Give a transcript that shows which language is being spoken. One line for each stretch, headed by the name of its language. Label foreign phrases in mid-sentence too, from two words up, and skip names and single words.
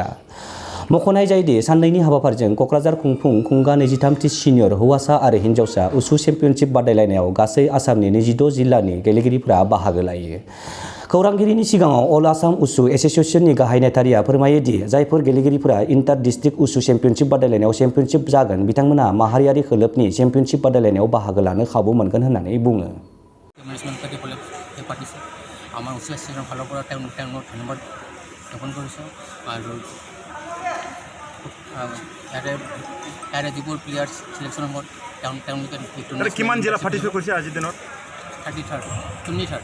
Bodo: मख'नाय जायोदि साननैनि हाबाफारिजों क'क्राझार खुंगा 23थि सिनियर हौवासा आरो हिन्जावसा उसु चेम्पियनशिप बादायलायनायाव गासै आसामनि 22 जिल्लानि गेलेगिरिफोरा बाहागो लायो। खौरांगिरिनि सिगाङाव अल आसाम उसु एसोसिएशननि गाहाय नेथारिया फोरमायोदि जायफोर गेलेगिरिफोरा
English: inter district
Bodo: उसु चेम्पियनशिप बादायलायनायाव चेम्पियनशिप जागोन बिथांमोना माहारियारि खोलोबनि चेम्पियनशिप बादायलायनायाव बाहागो लानो खाबु मोनगोन होननानै बुङो।
Assamese: আমাৰ উচ্চ শিক্ষাৰ ফালৰ পৰা তেওঁলোক ধন্যবাদ জ্ঞাপন কৰিছোঁ আৰু ইয়াৰে যিবোৰ
English: players selection
Assamese: হ'ব তেওঁলোকে কিমান জিলা পাৰ্টিচিপেট কৰিছে আজিৰ দিনত 23rd